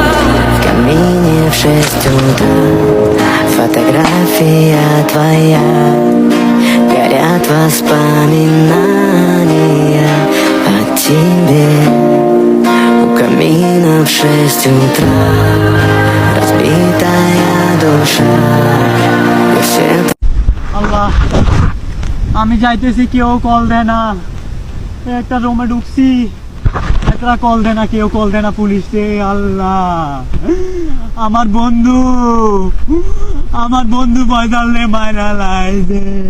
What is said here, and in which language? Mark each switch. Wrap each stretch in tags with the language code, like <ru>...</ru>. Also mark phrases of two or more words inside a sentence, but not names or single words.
<ru>В камине в 6 утра фотография твоя, горят воспоминания о тебе. У камина в 6 утра разбитая душа. И все.</ru> <bn>আল্লাহ, আমি যাইতেছি, কেউ কল দেয় না। একটা রুমে ঢুকছি, একটা কল দেয় না, কেউ কল দেয় না পুলিশে। আল্লাহ, আমার বন্ধু বয়দালে মাইরা লাইছে।</bn>